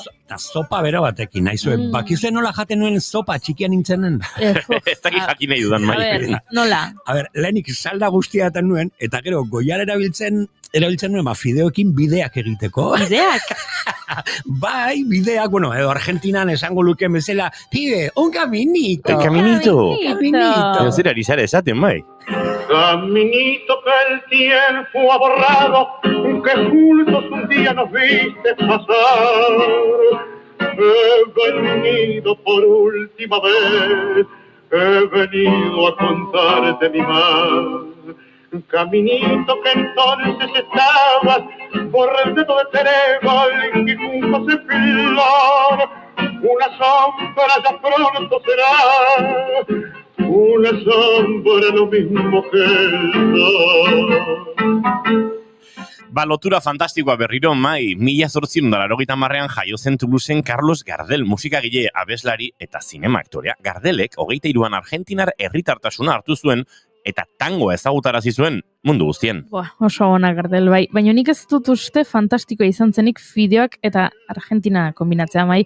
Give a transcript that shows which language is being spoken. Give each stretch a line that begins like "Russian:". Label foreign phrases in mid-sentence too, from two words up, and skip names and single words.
Basque: Eta zopa bero batekin, naizue, bakize nola jaten nuen zopa txikian nintzenen. Ez dakit jakin nahi dudan, Mai. A ber, nola? A ber, lehenik salda guztiaten nuen, eta gero goiar erabiltzen nuen fideoekin bideak egiteko. Bideak? Bai, bideak, edo Argentinan esango luke bezala,
Spanish: pibe, un caminito. El caminito. Caminito.
Basque: Zer ari zara esaten, Mai.
Spanish: Caminito que el tiempo ha borrado, que juntos un día nos viste pasar. He venido por última vez, he venido a contarte mi mal. Caminito que entonces estabas por el dedo de trébol y juntos en flor. Una sombra ya pronto será, una sombra lo mismo que el sol.
Basque: Lotura fantastikoa berriro, Mai, 1880an jaio zen Toulouseen Carlos Gardel, musikagile, abeslari eta zinema aktorea. Gardelek, 23an Argentinar herritartasuna hartu zuen, eta tangoa ezagutarazi zuen mundu guztien. Oso ona gardel bai, baina nik ez dut uste fantastikoa izan zenik fideoak eta Argentina kombinatzea mai.